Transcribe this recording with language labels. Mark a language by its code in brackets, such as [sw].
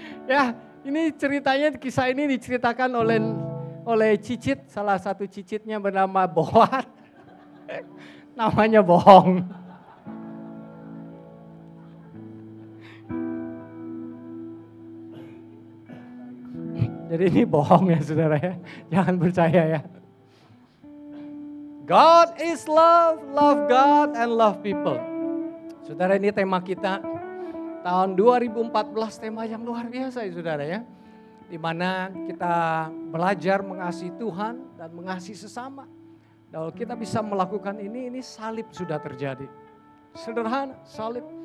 [id] Ya, ini ceritanya, kisah ini diceritakan oleh cicit, salah satu cicitnya bernama Boat. Namanya bohong. Jadi ini bohong ya saudara ya, jangan percaya ya. [en] God is love, love God and love people. [id] Saudara, ini tema kita tahun 2014, tema yang luar biasa ya saudara ya. Dimana kita belajar mengasihi Tuhan dan mengasihi sesama. Kalau kita bisa melakukan ini salib sudah terjadi. Sederhana, salib.